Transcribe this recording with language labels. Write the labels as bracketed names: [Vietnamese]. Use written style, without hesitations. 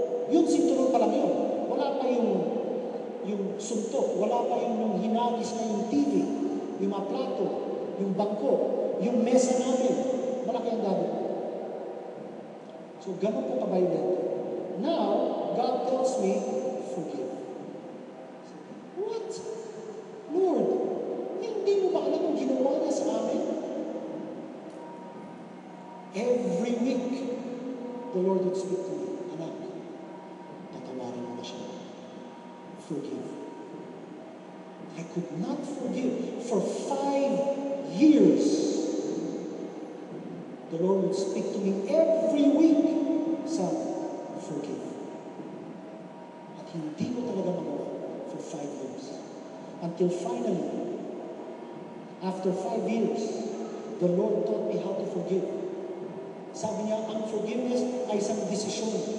[Filipino] Yun, sinturon pa lang yun. Wala pa yung suntok. Wala pa yung hinagis na yung TV, yung mga plato, yung bangko, yung mesa namin. Malaki ang dado. So ganun po ka-violent. [English] Now, God tells me, forgive. What? [Filipino] Lord, hindi mo ba alam ang ginawa niya sa amin? [English] Every week, the Lord would speak to me, [Filipino] anak, tatawarin mo na siya. [English] Forgive. I could not forgive. For 5 years, the Lord would speak to me every week, son, forgive. [Filipino] At hindi ko talaga magawa [English] for 5 years. Until finally, after 5 years, the Lord taught me how to forgive. [Filipino] Sabi niya, ang forgiveness ay isang desisyon.